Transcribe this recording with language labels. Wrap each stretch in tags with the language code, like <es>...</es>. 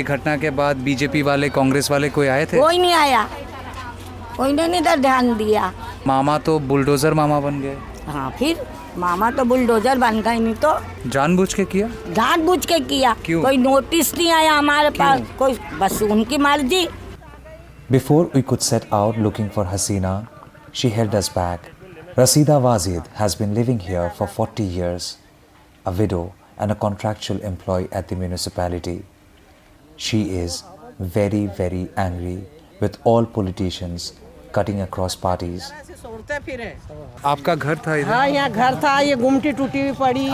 <hi>ये घटना के बाद बीजेपी वाले, कांग्रेस वाले कोई आए थे? कोई नहीं आया, कोई ने नहीं इधर ध्यान दिया। मामा तो बुलडोजर मामा बन गए। हाँ, फिर मामा तो बुलडोजर बन गए, नहीं तो जानबूझ के किया? जानबूझ के किया। क्यों? कोई नोटिस नहीं आया हमारे पास, कोई बस उनकी मर्जी।</hi> <en>Before we could set out looking for Hasina, she held us back. Rasida Wazid has been living here for 40 years, a widow and a contractual employee at the municipality. She is very, very angry with all politicians cutting across parties.</en> <hi>आपका घर था इधर? हाँ, यहाँ घर था, ये गुमटी टूटी हुई पड़ी है।</hi>